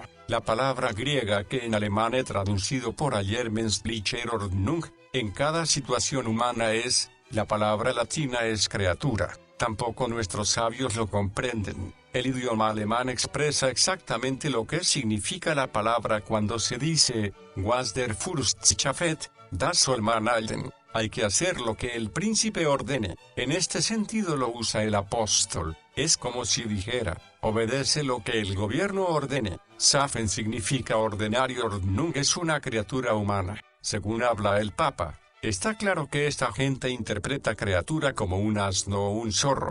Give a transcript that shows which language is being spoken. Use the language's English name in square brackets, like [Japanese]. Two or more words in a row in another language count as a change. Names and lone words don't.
[Spanish] La palabra griega que en alemán he traducido por ayer [German] menschliche Ordnung, [Spanish] en cada situación humana es, la palabra latina es criatura. Tampoco nuestros sabios lo comprenden. El idioma alemán expresa exactamente lo que significa la palabra cuando se dice, [German] was der Fürst schafft, das soll man halten. [Spanish] Hay que hacer lo que el príncipe ordene. En este sentido lo usa el apóstol. Es como si dijera, obedece lo que el gobierno ordene. Schaffen significa ordenar y Ordnung es una criatura humana. Según habla el Papa, está claro que esta gente interpreta criatura como un asno o un zorro.